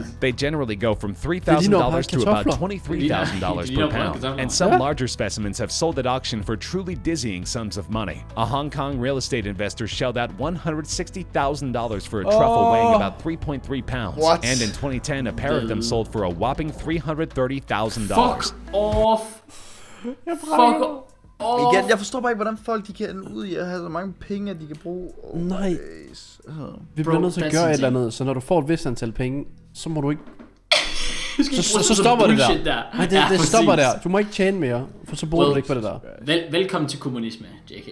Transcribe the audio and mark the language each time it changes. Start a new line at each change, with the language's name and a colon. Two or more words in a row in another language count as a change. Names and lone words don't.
English: They generally go from $3,000 to about $23,000 per pound, and some larger specimens have sold at auction for truly dizzying sums of money. A Hong Kong real estate investor shelled out $160,000 for a truffle weighing about 3.3 pounds. What? And in 2010, a pair of them sold for a whopping $330,000. Fuck off! Fuck off!
Danish: Igen, jeg forstår bare ikke, hvordan folk de kan ende ud i at have så mange penge, at de kan bruge. Nej. Vi bliver nødt til at gøre et eller andet, så når du får et vist antal penge, så må du ikke... Så stopper det der. Nej, det stopper der. Du må ikke tjene mere, for så bruger du ikke på det der. Velkommen til kommunisme, JK.